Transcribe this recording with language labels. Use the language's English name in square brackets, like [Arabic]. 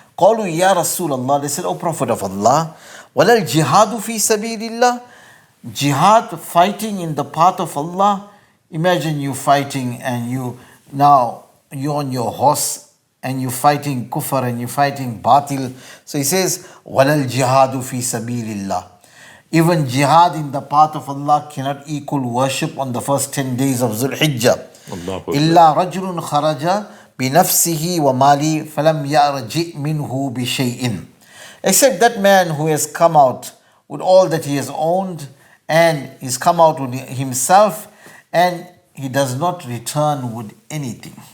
[Arabic] قالوا [English] Ya Rasulullah, they said, O Prophet of Allah, [Arabic] وَلَا الْجِهَادُ فِي سَبِيلِ اللَّهِ. [English] Jihad, fighting in the path of Allah. Imagine you fighting and you're on your horse and you're fighting kufr and you're fighting batil. So he says, [Arabic] وَلَا الْجِهَادُ فِي سَبِيلِ اللَّهِ. [English] Even jihad in the path of Allah cannot equal worship on the first 10 days of Zulhijjah. [Arabic] إِلَّا رَجُلٌ خَرَجَ بِنَفْسِهِ وَمَالِهِ فَلَمْ يَرْجِئْ مِنْهُ بِشَيْءٍ. [English] Except that man who has come out with all that he has owned and he's come out with himself and he does not return with anything.